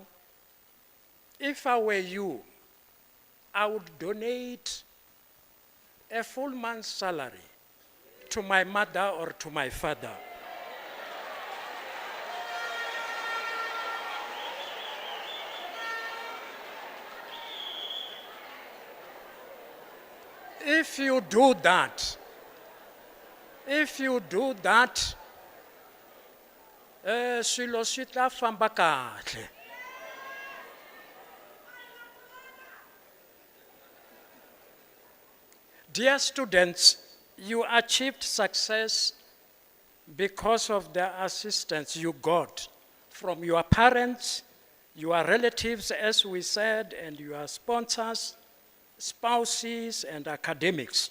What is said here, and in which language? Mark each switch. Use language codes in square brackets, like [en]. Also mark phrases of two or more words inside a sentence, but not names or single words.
[en] If I were you, I would donate a full month's salary to my mother or to my father. If you do that, [ts] swilo swi ta famba kahle. [en] Dear students, you achieved success because of the assistance you got from your parents, your relatives, as we said, and your sponsors, spouses, and academics.